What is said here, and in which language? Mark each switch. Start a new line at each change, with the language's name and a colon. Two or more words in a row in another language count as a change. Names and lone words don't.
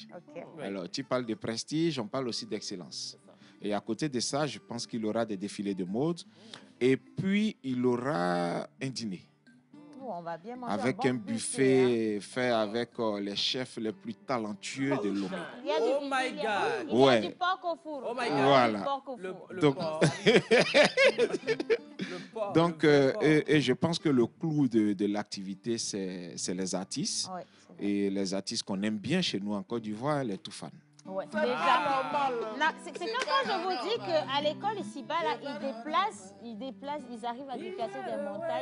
French: Okay. Alors, tu parles de prestige, on parle aussi d'excellence. Et à côté de ça, je pense qu'il y aura des défilés de mode. Et puis, il y aura un dîner. On va bien manger avec un buffet fait avec les chefs les plus talentueux de Lomé.
English: Oh my God!
French: Il y a du porc au four.
English: Oh my God!
French: Voilà. Donc, et je pense que le clou de l'activité, c'est les artistes. Ouais, et les artistes qu'on aime bien chez nous en Côte d'Ivoire, les Toufan. Ouais, déjà. C'est comme quand je vous dis qu'à l'école ici-bas, là, ils arrivent à déplacer des montagnes.